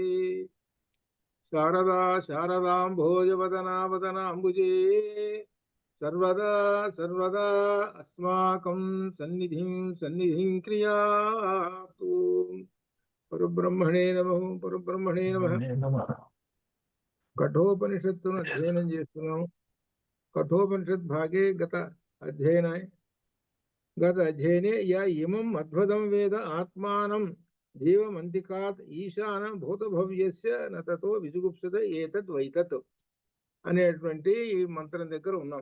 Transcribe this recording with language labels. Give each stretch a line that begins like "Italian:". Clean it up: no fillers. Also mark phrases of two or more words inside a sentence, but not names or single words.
Sanskrit: शारदा शारदाम्भोजवदना वदनाम्बुजे सर्वदा सर्वदा अस्माकं सन्निधिं क्रियातु। परब्रह्मणे नमः परब्रह्मणे नमः।
Telugu: కఠోపనిషత్తును అధ్యయనం చేస్తున్నాం.
Sanskrit: కఠోపనిషత్ భాగే గత అధ్యయనే యా ఇమం అద్భుతం వేద ఆత్మానం జీవమంతికాత్ ఈశాన భూతభవ్యస్య నతతో విజుగుప్సత ఏతద్ వైతత్
Telugu: అనేటువంటి ఈ మంత్రం దగ్గర ఉన్నాం.